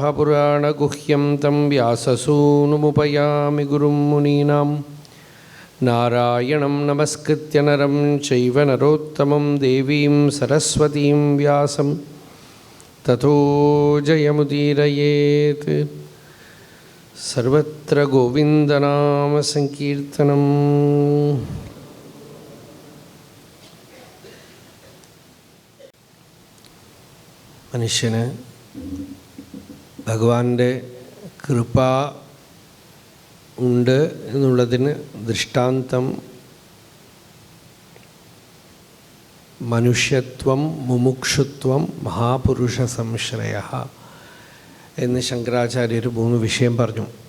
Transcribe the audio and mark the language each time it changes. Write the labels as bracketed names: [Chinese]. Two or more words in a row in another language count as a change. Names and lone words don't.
[Sanskrit] पुराणगुह्यं तं व्याससूनुमुपयामि गुरुं मुनीनां नारायणं नमस्कृत्य नरं चैव नरोत्तमं देवीं सरस्वतीं व्यासं ततो जयमुदीरयेत् सर्वत्र गोविन्दनामसङ्कीर्तनम् മനുഷ്യന് [Malayalam] ഭഗവാന്റെ കൃപ ഉണ്ട് എന്നുള്ളതിന് ദൃഷ്ടാന്തം [Sanskrit] മനുഷ്യത്വം മുമുക്ഷുത്വം മഹാപുരുഷ സംശ്രയഃ [Malayalam] എന്ന് ശങ്കരാചാര്യർ 3 വിഷയം പറഞ്ഞു.